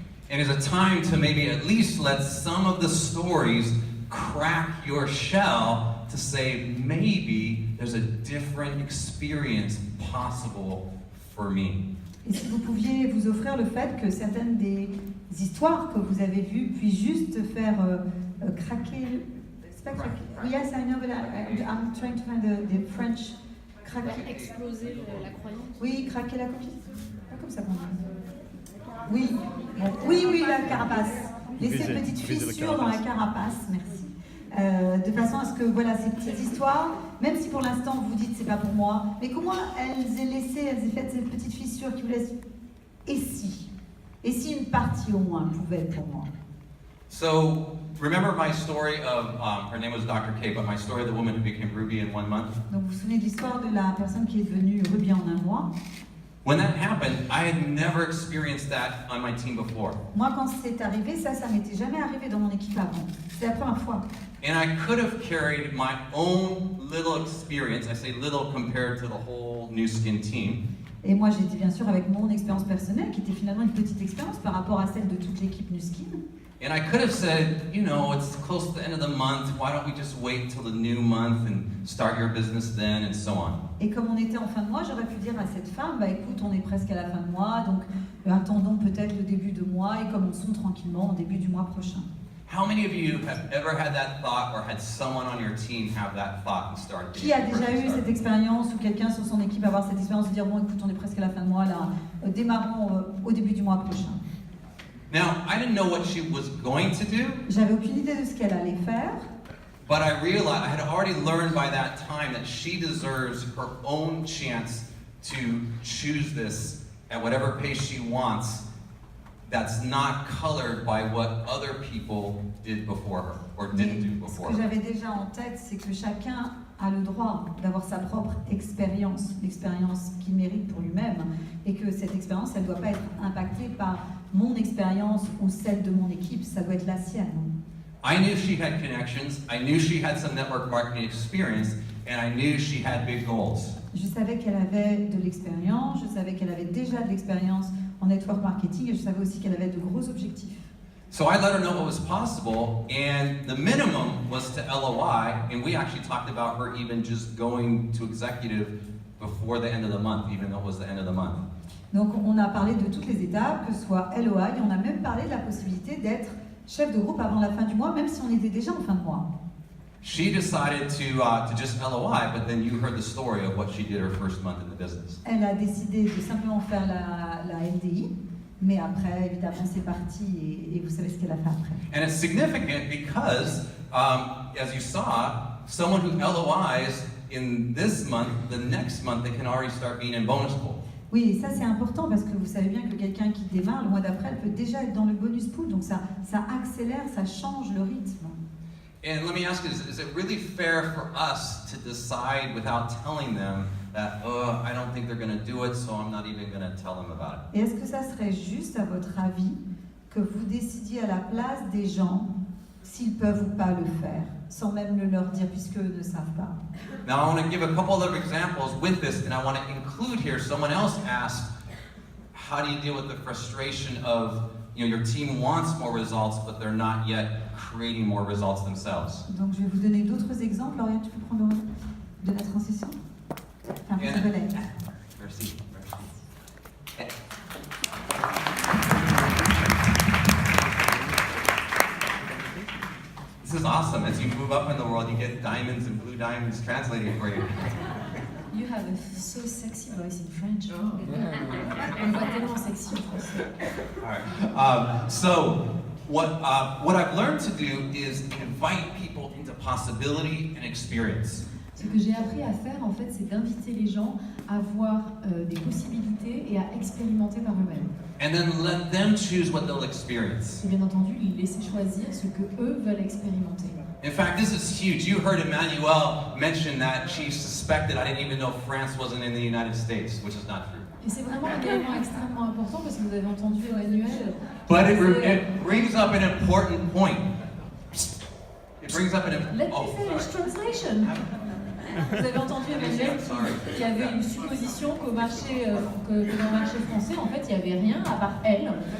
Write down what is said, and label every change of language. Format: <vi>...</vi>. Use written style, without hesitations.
<en>And it's a time to maybe at least let some of the stories crack your shell to say maybe there's a different experience possible for me.</en> <fr>Et si vous pouviez vous offrir le fait que certaines des histoires que vous avez vues puissent juste faire craquer. C'est pas craquer.</fr> <en>Yes, I know, but I'm trying to find the French.</en> <fr>Craquer. Exploser la croyance. Oui, craquer la coquille. Pas comme ça qu'on dit. Oui, bon. Oui, la carapace. Laisser une petite fissure dans la carapace, merci. De façon à ce que, voilà, ces petites histoires, même si pour l'instant vous dites c'est pas pour moi, mais qu'au moins elles aient fait cette petite fissure qui vous laisse. Et si une partie au moins pouvait être pour moi.</fr> <en>So, remember my story of, her name was Dr. K, but my story of the woman who became Ruby in 1 month?</en> <fr>Donc vous vous souvenez de l'histoire de la personne qui est devenue Ruby en 1 mois?</fr> <en>When that happened, I had never experienced that on my team before.</en> <fr>Moi, quand c'est arrivé, ça m'était jamais arrivé dans mon équipe avant. C'est la première fois.</fr> <en>And I could have carried my own little experience, I say little compared to the whole Nu Skin team.</en> <fr>Et moi, j'étais bien sûr avec mon expérience personnelle, qui était finalement une petite expérience par rapport à celle de toute l'équipe Nu Skin.</fr> <en>And I could have said, you know, it's close to the end of the month, why don't we just wait till the new month and start your business then, and so on.</en> <fr>Et comme on était en fin de mois, j'aurais pu dire à cette femme, bah écoute, on est presque à la fin de mois, donc attendons peut-être le début de mois et commençons tranquillement au début du mois prochain.</fr> <en>How many of you have ever had that thought or had someone on your team have that thought and start?</en> <fr>Qui a déjà eu cette expérience ou quelqu'un sur son équipe avoir cette expérience de dire, bon écoute, on est presque à la fin de mois, là, démarrons au début du mois prochain.</fr> <en>Now, I didn't know what she was going to do.</en> <fr>J'avais aucune idée de ce qu'elle allait faire.</fr> <en>But I realized, I had already learned by that time that she deserves her own chance to choose this at whatever pace she wants, that's not colored by what other people did before her or didn't do before</en> <fr>Ce que</fr> <en>her.</en> <fr>j'avais déjà en tête, c'est que chacun a le droit d'avoir sa propre expérience, l'expérience qu'il mérite pour lui-même, et que cette expérience, elle ne doit pas être impactée par mon expérience ou celle de mon équipe, ça doit être la sienne.</fr> <en>I knew she had connections, I knew she had some network marketing experience, and I knew she had big goals.</en> <fr>Je savais qu'elle avait de l'expérience, je savais qu'elle avait déjà de l'expérience en network marketing, et je savais aussi qu'elle avait de gros objectifs.</fr> <en>So I let her know what was possible, and the minimum was to LOI, and we actually talked about her even just going to executive before the end of the month, even though it was the end of the month.</en> <fr>Donc on a parlé de toutes les étapes, que ce soit LOI, et on a même parlé de la possibilité d'être chef de groupe avant la fin du mois, même si on était déjà en fin de mois.</fr> <en>She decided to just LOI, but then you heard the story of what she did her first month in the business.</en> <fr>Elle a décidé de simplement faire la LDI, mais après, évidemment, c'est parti et vous savez ce qu'elle a fait après.</fr> <en>And it's significant because, as you saw, someone who LOIs in this month, the next month they can already start being in bonus pool.</en> <fr>Oui, et ça c'est important parce que vous savez bien que quelqu'un qui démarre le mois d'après, elle peut déjà être dans le bonus pool, donc ça accélère, ça change le rythme.</fr> <en>And let me ask you, is it really fair for us to decide without telling them that, oh, I don't think they're going to do it, so I'm not even going to tell them about it?</en> <fr>Et est-ce que ça serait juste, à votre avis, que vous décidiez à la place des gens s'ils peuvent ou pas le faire, sans même le leur dire puisqu'eux ne savent pas?</fr> <en>Now I want to give a couple of examples with this, and I want to include here, someone else asked, how do you deal with the frustration of, you know, your team wants more results, but they're not yet creating more results themselves?</en> <fr>Donc je vais vous donner d'autres exemples. Lauriane, tu peux prendre de la transition? Enfin, un petit relais. Merci.</fr> <en>This is awesome. As you move up in the world, you get diamonds and blue diamonds translating for you. You have a so sexy voice in French.</en> <fr>Une voix tellement sexy en français.</fr> <en>All right. So, what I've learned to do is invite people into possibility and experience.</en> <fr>Ce que j'ai appris à faire, en fait, c'est d'inviter les gens à voir des possibilités et à expérimenter par eux-mêmes.</fr> <en>And then let them choose what they'll experience.</en> <fr>Et bien entendu, les laisser choisir ce que eux veulent expérimenter.</fr> <en>In fact, this is huge. You heard Emmanuelle mention that she suspected I didn't even know France wasn't in the United States, which is not true.</en> <fr>Et c'est vraiment un élément extrêmement important parce que vous avez entendu Emmanuel.</fr> <en>But it brings up an important point. It brings up an Let me finish translation.</en> <fr>Vous avez entendu Emmanuel qui avait une supposition qu'au marché, que dans le marché français, en fait, il n'y avait rien à part elle.</fr>